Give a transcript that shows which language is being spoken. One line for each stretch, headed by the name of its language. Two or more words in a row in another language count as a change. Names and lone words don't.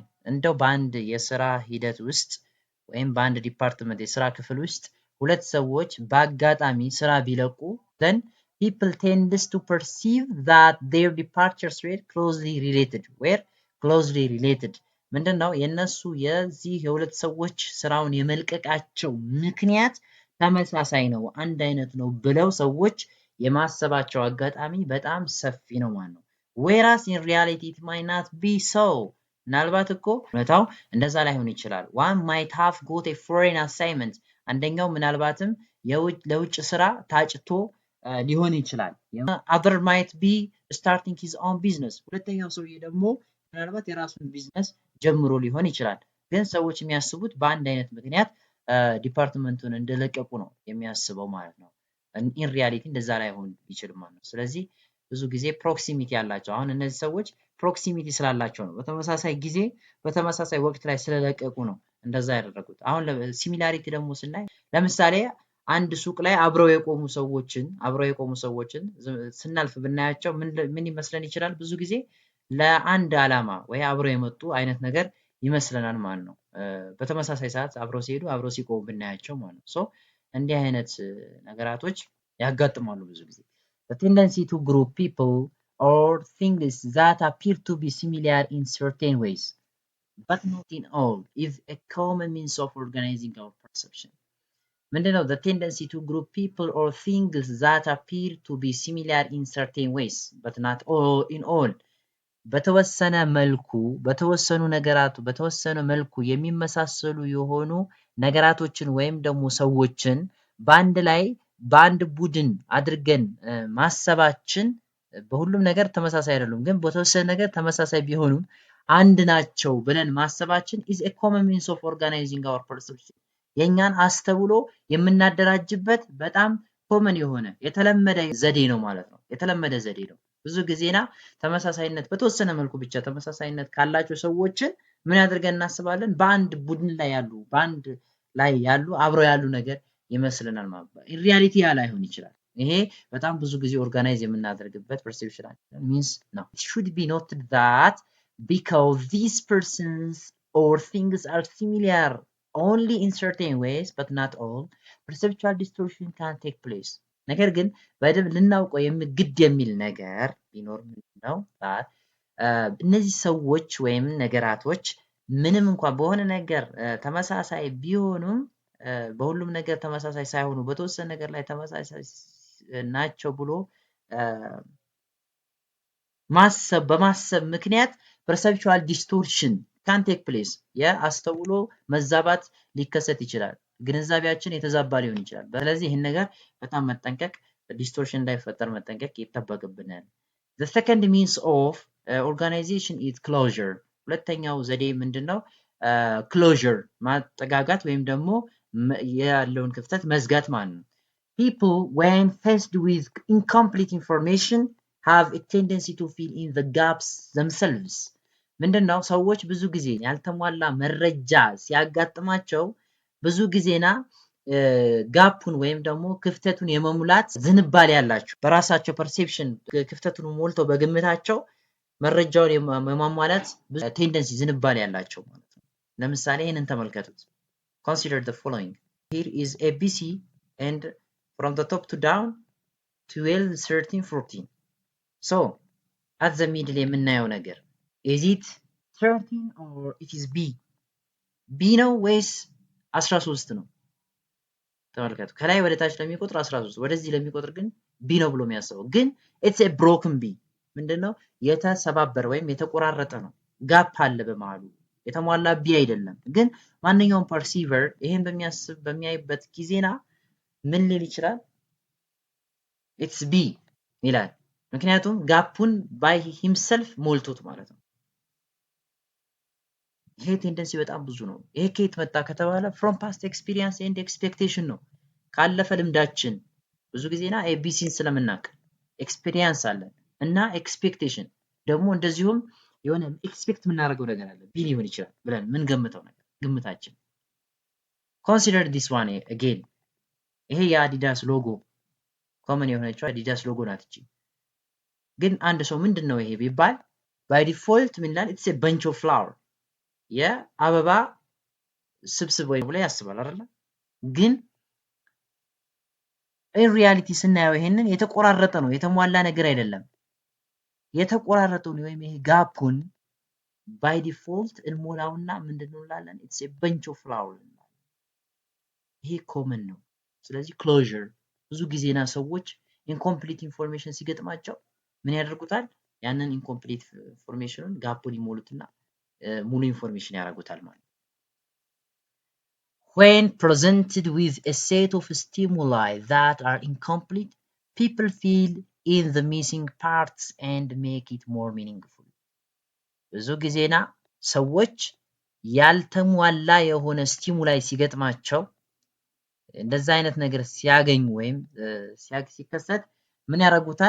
Amharic: እንደው በአንድ የሥራ ሂደት ውስጥ ወይም በአንድ ዲፓርትመንት የሥራ ክፍል ውስጥ ሁለት ሰዎች በአጋጣሚ ሥራ ቢለቁ
English: then people tends to perceive that their departures were closely related
Amharic: ምንድነው የነሱ የዚህ የሁለት ሰዎች ስራውን የመልቀቃቸው ምክንያት ተመሳሳይ ነው አንድ አይነት ነው ብለው ሰዎች የማሰባቸው አጋጣሚ በጣም ሰፊ ነው ማለት ነው
English: whereas in reality it might not be so
Amharic: ምናልባት እኮ እውነታው እንደዛ ላይሆን ይችላል
English: one might have got a foreign assignment
Amharic: አንደኛው ምናልባትም ለውጭ ስራ ታጭቶ ሊሆን ይችላል
English: other might be starting his own business
Amharic: ሁለተኛው ሰውዬ ደግሞ ምናልባት የራሱን ቢዝነስ ጀምሮ ሊሆን ይችላል ግን ሰዎች የሚያስቡት በአንድ አይነት ምክንያት ዲፓርትመንቱን እንደለቀቁ ነው የሚያስበው ማለት ነው
English: in reality
Amharic: እንደዛ ላይሆን ይችላል ማለት ነው ስለዚህ ብዙ ጊዜ ፕሮክሲሚቲ ያላቸው አሁን እነዚህ ሰዎች ፕሮክሲሚቲ ስላላቸው ነው በተመሳሳይ ጊዜ በተመሳሳይ ወቅት ላይ ስለለቀቁ ነው እንደዛ ያደረጉት አሁን ሲሚላሪቲ ደግሞ ስናይ ለምሳሌ አንድ ሱቅ ላይ አብረው የቆሙ ሰዎችን ስናልፍ ብናያቸው ምን ይመስለን ይችላል ብዙ ጊዜ ለአንድ ዓላማ ወይ አብረው የመጡ አይነት ነገር ይመስለናል ማለት ነው በተመሳሳይ ሰዓት አብረው ሲሄዱ አብረው ሲቆሙ ብናያቸው ማለት ነው ሶ እንዲህ አይነት ነገራቶች ያጋጥማሉ ብዙ ጊዜ
English: the tendency to group people or things that appear to be similar in certain ways but not in all is a common means of organizing our perception ምንድነው the tendency to group people or things that appear to be similar in certain ways but not all in all በተወሰነ
Amharic: መልኩ የሚመሳሰሉ የሆኑ ነገራቶችን ወይም ደግሞ ሰዎችን በአንድ ቡድን አድርገን ማሰባችን በሁሉም ነገር ተመሳሳይ አይደሉም ግን በተወሰነ ነገር ተመሳሳይ ቢሆኑም አንድ ናቸው ብለን ማሰባችን
English: is a common means of organizing our perception
Amharic: የኛን አስተውሎ የምናደራጅበት በጣም ኮመን የሆነ የተለመደ ዘዴ ነው ማለት ነው የተለመደ ዘዴ ነው ብዙ ጊዜና ተመሳሳይነት በተወሰነ መልኩ ብቻ ተመሳሳይነት ካላቸው ሰዎችን ምን ያደርገን እናስባለን በአንድ ቡድን ላይ ያሉ አብረው ያሉ ነገር ይመስልናል ማለት ነው
English: in reality
Amharic: ያ ላይሆን ይችላል ይሄ በጣም ብዙ ጊዜ ኦርጋናይዝ የምናደርግበት
English: perception means no it should be noted that because these persons or things are similar only in certain ways but not all perceptual distortion can take place
Amharic: ነገር ግን በደንብ ልናውቀው ግድ የሚል ነገር ቢኖር ምንድነው እነዚህ ሰዎች ወይም ነገራቶች ምንም እንኳን በሆነ ነገር ተመሳሳይ ቢሆኑም በሁሉም ነገር ተመሳሳይ ሳይሆኑ በተወሰነ ነገር ላይ ተመሳሳይ ናቸው ብሎ በማሰብ ምክንያት
English: perceptual distortion can take place
Amharic: የአስተውሎ መዛባት ሊከሰት ይችላል ግንዛቤያችን የተዛባ ሊሆን ይችላል ስለዚህ ይሄን ነገር በጣም መጠንቀቅ ዲስቶርሽን እንዳይፈጠር መጠንቀቅ ይተበቅብናል
English: the second means of organization is closure
Amharic: ሁለተኛው ዘዴ ምንድነው closure ማጠጋጋት ወይም ደግሞ ያለውን ክፍተት መዝጋት ማለት ነው
English: people when faced with incomplete information have a tendency to fill in the gaps themselves
Amharic: ምንድነው ሰዎች ብዙ ጊዜ ያልተሟላ መረጃ ሲያጋጥማቸው ብዙ ጊዜና ጋፑን ወይም ደግሞ ክፍተቱን የመሙላት ዝንባሌ ያላቸው በራሳቸው ፐርሴፕሽን ክፍተቱን ሞልተው በግምታቸው መረጃውን የማሟላት ቴንደንሲ ዝንባሌ ያላቸው ማለት ነው። ለምሳሌ ይህንን ተመልከቱት።
English: Consider the following. Here is ABC and from the top to down 12, 13, 14. So at the middle
Amharic: የምናየው ነገር
English: is it 13 or it is B?
Amharic: B ነው ወይስ 13 ነው? ተመልከቱ። ከላይ ወደ ታች ለሚቆጥር 13 ወደዚህ ለሚቆጥር ግን B ነው ብሎ የሚያስበው ግን
English: it's a broken B
Amharic: ምንድነው የተሰባበረ ወይም የተቆራረጠ ነው። ጋፕ አለ በመሃሉ የተሟላ B አይደለም። ግን ማንኛውም ፐርሲቨር ይሄን በሚያይበት ጊዜና ምን ሊል ይችላል?
English: it's B
Amharic: ይላል። ምክንያቱም ጋፑን
English: by himself
Amharic: ሞልቶት ማለት ነው። ይሄ ቴንደንሲ በጣም ብዙ ነው። ይሄ ከየት መጣ ከተባለ
English: from past experience and expectation
Amharic: ነው። ካለፈ ልምዳችን ብዙ ጊዜና ኤቢሲን ስለምናውቅ ኤክስፒሪየንስ አለን እና ኤክስፔክቴሽን ደግሞ እንደዚሁም የሆነ ኤክስፔክት የምናደርገው ነገር አለ ቢ ሊሆን ይችላል ብለን ምን ገምተው ነገር ግምታችን
English: consider this one again
Amharic: ይሄ የአዲዳስ ሎጎ ኮመን የሆነችው አዲዳስ ሎጎ ናት እቺ ግን አንድ ሰው ምንድነው ይሄ ቢባል
English: by default
Amharic: ምን ይላል
English: it's a bunch of flower
Amharic: የአበባ ስብስብ ወይ ብሎ ያስባል አይደል ግን
English: in reality
Amharic: ስናየው ይሄንን የተቆራረጠ ነው የተሟላ ነገር አይደለም የተቆራረጠው ነው ወይም ይሄ ጋፑን
English: by default
Amharic: እንሞላውና ምንድነው እንላለን
English: it's a bunch of flower
Amharic: ይሄ ኮመን ነው ስለዚህ closure ብዙ ጊዜና ሰዎች
English: incomplete information
Amharic: ሲገጥማቸው ምን ያደርጉታል ያንን
English: incomplete informationን
Amharic: ጋፑን ይሞሉትና ሙሉ ኢንፎርሜሽን ያደርጉታል ማለት
English: when presented with a set of stimuli that are incomplete people fill in the missing parts and make it more meaningful
Amharic: ብዙ ጊዜና ሰዎች ያልተሟላ የሆነ ስቲሙላይ ሲገጥማቸው እንደዛ አይነት ነገር ሲያገኙ ወይም ሲከሰት ምን ያደርጉታል